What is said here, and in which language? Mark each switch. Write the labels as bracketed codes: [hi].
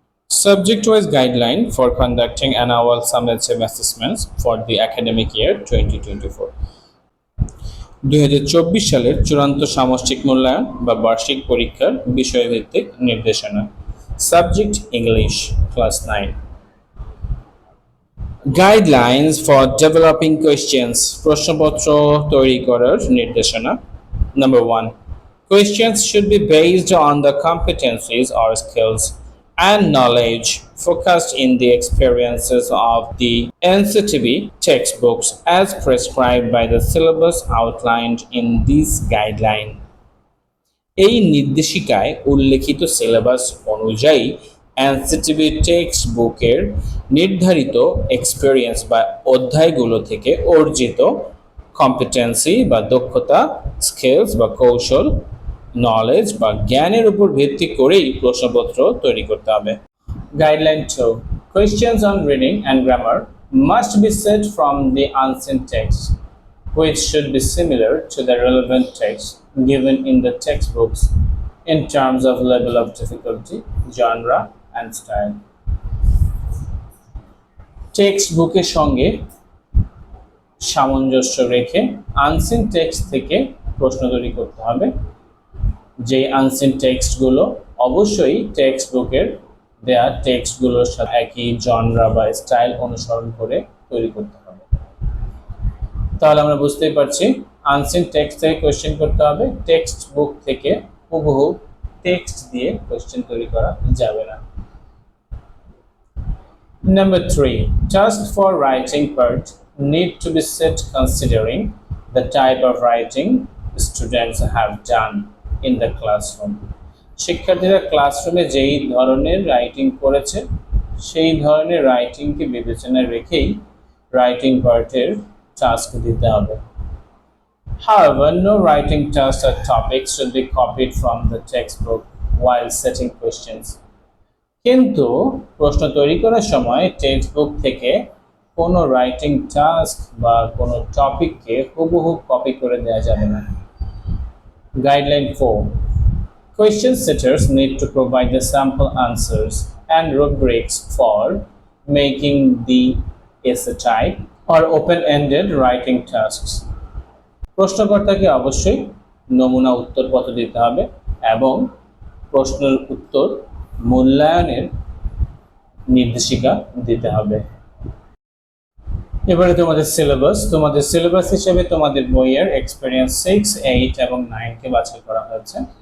[en] Subject-wise guideline for conducting annual summative assessments for the academic year 2024. [bn] 2024 সালের চূড়ান্ত সামষ্টিক মূল্যায়ন বা বার্ষিক পরীক্ষার বিষয়ভিত্তিক নির্দেশনা। [en] Subject English, class 9। Guidelines for developing questions, [bn] প্রশ্নপত্র তৈরি করার নির্দেশনা। [en] Number 1. Questions should be based on the competencies or skills and knowledge focused in the experiences of the NCTB textbooks as prescribed by the syllabus outlined in this guideline. [bn] এই নির্দেশিকায় উল্লেখিত syllabus অনুযায়ী NCTB text বুকের নির্ধারিত experience বা অধ্যায়গুলো থেকে অর্জিত কম্পিটেন্সি বা দক্ষতা, স্কিলস বা কৌশল, নলেজ বা জ্ঞানের উপর ভিত্তি করেই প্রশ্নপত্র তৈরি করতে হবে। [en] Guideline 2. Questions on reading and grammar must be set from the unseen text, which should be similar to the relevant text given in the textbooks in terms of level of difficulty, genre and style. [bn] Text বুকের সঙ্গে সামঞ্জস্য রেখে unseen text থেকে প্রশ্ন তৈরি করতে হবে। যে আনসিন টেক্সটগুলো অবশ্যই টেক্সট বুকের দেয়া টেক্সটগুলোর সাথে একই জনরা বা স্টাইল অনুসরণ করে তৈরি করতে হবে। তাহলে আমরা বুঝতেই পারছি আনসিন টেক্সট থেকে কোয়েশ্চেন করতে হবে, টেক্সট বুক থেকে হুবহু টেক্সট দিয়ে কোয়েশ্চেন তৈরি করা যাবে না। [en] Number 3. Task for writing part need to be set considering the type of writing students have done in the classroom. [bn] শিক্ষার্থীরা ক্লাসরুমে যেই ধরনের রাইটিং করেছে সেই ধরনের রাইটিংকে বিবেচনায় রেখেই রাইটিং পার্টের টাস্ক দিতে হবে। [en] However, no writing task or topics should be copied from the textbook while setting questions. [bn] কিন্তু প্রশ্ন তৈরি করার সময় টেক্সট বুক থেকে কোনো রাইটিং টাস্ক বা কোনো টপিককে হুবহু কপি করে দেওয়া যাবে না। [en] Guideline 4. Question setters need to provide the sample answers and rubrics for making the essay type or open-ended writing tasks. [bn] প্রশ্নকর্তাকে অবশ্যই নমুনা উত্তরপত্র দিতে হবে এবং প্রশ্নের উত্তর মূল্যায়নের নির্দেশিকা দিতে হবে। এবারে তোমাদের সিলেবাস হিসেবে তোমাদের বইয়ের এক্সপেরিয়েন্স 6, 8 এবং 9 কে বাছাই করা হয়েছে।